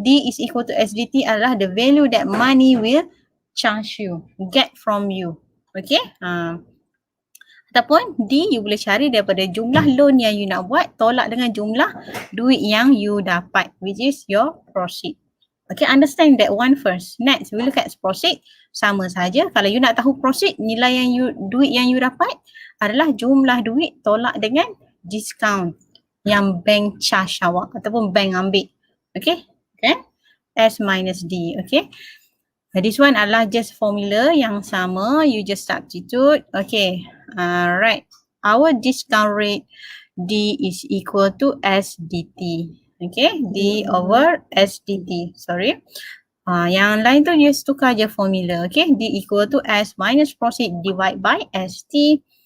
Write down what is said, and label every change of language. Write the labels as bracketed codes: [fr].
[en] D is equal to SDT adalah the value that money will charge you, get from you. Okay. [ms] Ataupun D, you boleh cari daripada jumlah loan yang you nak buat, tolak dengan jumlah duit yang you dapat, [en] which is your proceed. Okay, understand that one first. [ms] Next, we look at proceed. Sama saja. Kalau you nak tahu proceed, nilai yang duit yang you dapat adalah jumlah duit tolak dengan discount yang bank charge awak ataupun bank ambil. Okay? Okay? S minus D. Okay? [en] This one [ms] adalah just formula yang sama. [en] You just substitute. Okay. Right. Our discount rate D is equal to SDT. [ms] Okay, [en] D over SDT. Sorry. [ms] Yang lain tu just tukar je formula. [en] Okay, D equal to S minus proceed divide by ST.